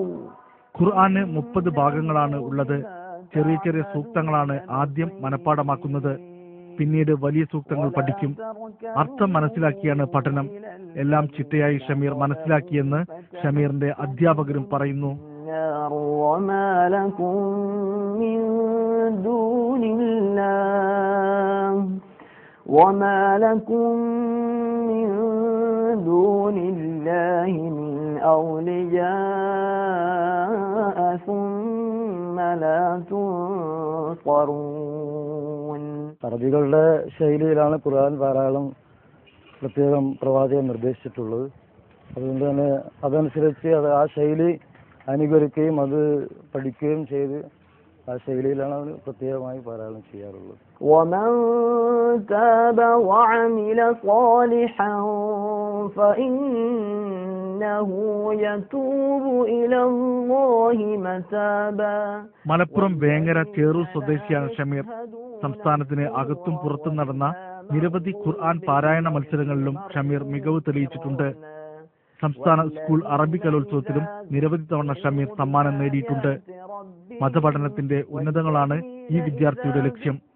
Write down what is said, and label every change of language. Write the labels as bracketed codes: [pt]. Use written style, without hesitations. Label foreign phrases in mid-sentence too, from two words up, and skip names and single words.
[ml] ഖുർആന് 30 ഭാഗങ്ങളാണ് ഉള്ളത്. ചെറിയ ചെറിയ സൂക്തങ്ങളാണ് ആദ്യം മനഃപ്പാഠമാക്കുന്നത്. പിന്നീട് വലിയ സൂക്തങ്ങൾ പഠിക്കും. അർത്ഥം മനസ്സിലാക്കിയാണ് പഠനം. എല്ലാം ചിട്ടയായി ഷമീർ മനസ്സിലാക്കിയെന്ന് ഷമീറിന്റെ അധ്യാപകരും പറയുന്നു. [ar] وما لكم من دون الله وما لكم من دون الله من أولياء ثم لا تنصرون. [ml] അറബികളുടെ ശൈലിയിലാണ് ഖുർആൻ പാരായണം പ്രത്യേകം പ്രവാചകൻ നിർദ്ദേശിച്ചിട്ടുള്ളത്. അതുകൊണ്ട് തന്നെ അതനുസരിച്ച് ആ ശൈലി അനുകരിക്കുകയും അത് പഠിക്കുകയും ചെയ്ത് ആ ശൈലിയിലാണ് അവർ പ്രത്യേകമായി പാരായണം ചെയ്യാറുള്ളത്. [ar] ومن تاب وعمل صالحا فإنه يتوب إلى الله متابا. [ml] മലപ്പുറം വേങ്ങര ചേറൂർ സ്വദേശിയാണ് ഷമീർ. സംസ്ഥാനത്തിന് അകത്തും പുറത്തും നടന്ന നിരവധി ഖുർആൻ പാരായണ മത്സരങ്ങളിലും ഷമീർ മികവ് തെളിയിച്ചിട്ടുണ്ട്. സംസ്ഥാന സ്കൂൾ അറബി കലോത്സവത്തിലും നിരവധി തവണ ഷമീർ സമ്മാനം നേടിയിട്ടുണ്ട്. മതപഠനത്തിന്റെ ഉന്നതങ്ങളാണ് ഈ വിദ്യാർത്ഥിയുടെ ലക്ഷ്യം.